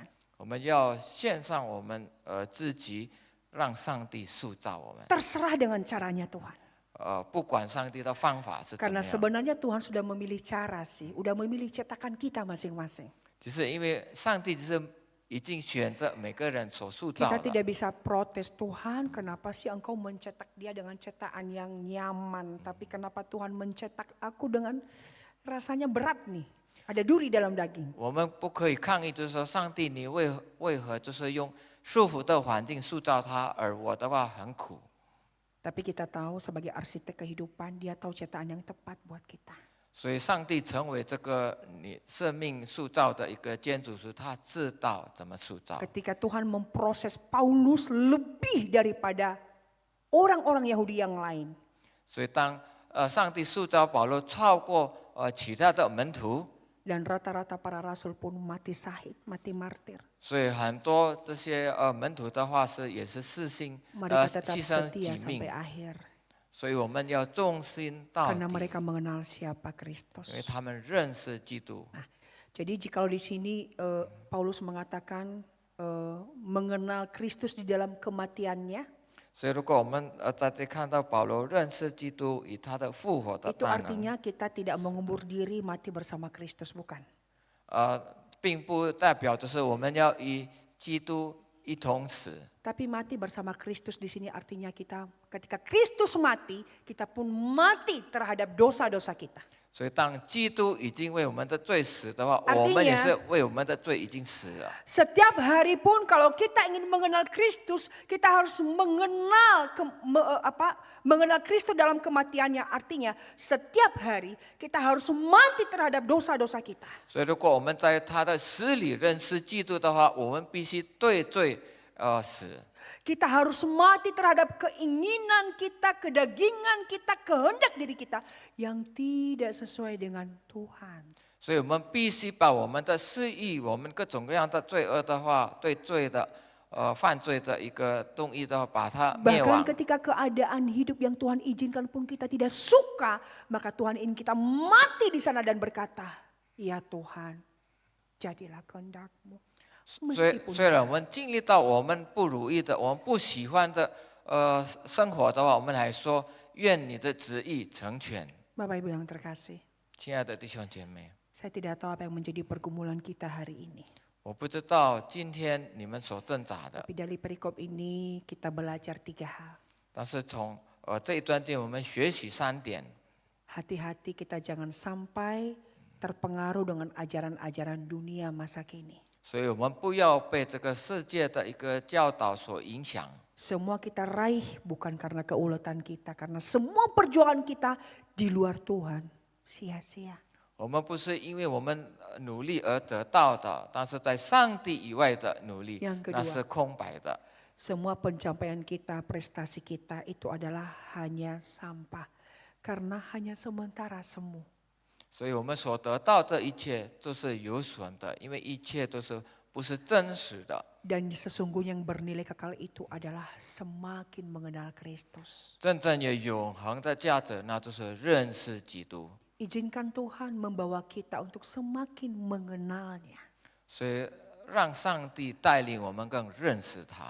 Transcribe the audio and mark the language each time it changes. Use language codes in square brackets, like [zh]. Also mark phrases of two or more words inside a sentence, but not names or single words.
[zh] 我们要献上我们自己，让上帝塑造我们。 [id] Terserah dengan caranya Tuhan. [zh] 不管上帝的方法是怎么 [id] Karena [zh] 样， [id] sebenarnya Tuhan sudah memilih cara sih, udah memilih cetakan kita masing-masing. [zh] 只是因为上帝就是已经选择每个人所塑造 [id] Kita [zh] 的。 [id] tidak bisa protes, Tuhan kenapa sih engkau mencetak dia dengan cetakan yang nyaman. Tapi kenapa Tuhan mencetak aku dengan rasanya berat nih. Ada duri dalam daging. [zh] 我们不可以抗议，就是说上帝你为何就是用舒服的环境塑造他，而我的话很苦。 [id] Tapi kita tahu sebagai arsitek kehidupan dia tahu cetakan yang tepat buat kita. [zh] 所以上帝成为这个你生命塑造的一个建筑师，他知道怎么塑造。 [id] Ketika Tuhan memproses Paulus lebih daripada orang-orang Yahudi yang lain. [zh] 所以当上帝塑造保罗超过其他的门徒， [id] Dan rata-rata para rasul pun mati syahid, mati martir. [zh] 所以很多这些门徒的话也是牺牲 [id] Mereka tetap [zh] 牺牲 [id] setia [zh] 己命 [id] sampai，akhir. [zh] 所以我们要忠心到 [id] Karena [zh] 底， [id] mereka mengenal siapa [zh] 因为 [id] Kristus. [zh] 他们认识基督。 [id] Jadi jikalau di sini Paulus mengatakan mengenal Kristus di dalam kematiannya, [zh] 所以如果我们在这看到保罗认识基督以他的复活的 [id] itu [zh] 大能， [id] artinya kita tidak mengubur diri mati bersama Kristus, bukan. [zh] 并不代表就是我们要与基督一同死。 [id] Tapi mati bersama Kristus di sini artinya kita ketika Kristus mati, kita pun mati terhadap dosa-dosa kita. [zh] 所以当基督已经为我们的罪死的话， [id] Artinya- [zh] 我们也是为我们的罪已经死了。 [id] Setiap hari pun kalau kita ingin mengenal Kristus, kita harus mengenal Kristus dalam kematiannya. Artinya setiap hari kita harus mati terhadap dosa-dosa kita. [zh] 所以如果我们在他的死里认识基督的话，我们必须对罪死。 [id] Kita harus mati terhadap keinginan kita, kedagingan kita, kehendak diri kita yang tidak sesuai dengan Tuhan. [zh] 所以我们必须把我们的私欲、我们各种各样的罪恶的话，对罪的犯罪的一个动意的话，把它灭 [id] Bahkan [zh] 亡。 [id] ketika keadaan hidup yang Tuhan izinkan pun kita tidak suka, maka Tuhan ingin kita mati di sana dan berkata, ya Tuhan, jadilah kehendak-Mu. [zh] 虽然我们经历到我们不如意的、我们不喜欢的生活的话，我们还说愿你的旨意成全。 [id] Bapak Ibu yang terkasih, [zh] 亲爱的弟兄姐妹， [id] saya tidak tahu apa yang menjadi pergumulan kita hari ini. [zh] 我不知道今天你们所挣扎的， [id] Tapi dari perikop ini kita belajar 3 hal. [zh] 但是从这一段经我们学习3点。 [id] Hati-hati kita jangan sampai terpengaruh dengan ajaran-ajaran dunia masa kini. [zh] 所以我们不要被这个世界的一个教导所影响。 [id] Semua kita raih bukan karena keuletan kita, karena semua perjuangan kita di luar Tuhan sia-sia. [zh] 我们不是因为我们努力而得到的，但是在上帝以外的努力 [id] Yang， [zh] 那 [id] kedua， [zh] 是空白的。 [id] semua pencapaian kita, prestasi kita itu adalah hanya sampah. Karena hanya sementara semu. [zh] 所以我们所得到这一切都是有损的，因为一切都是不是真实的。 [id] Dan sesungguhnya yang bernilai kekal itu adalah semakin mengenal Kristus. [zh] 真正有永恒的价值，那就是认识基督。 [id] Izinkan Tuhan membawa kita untuk semakin mengenalnya. [zh] 所以让上帝带领我们更认识他，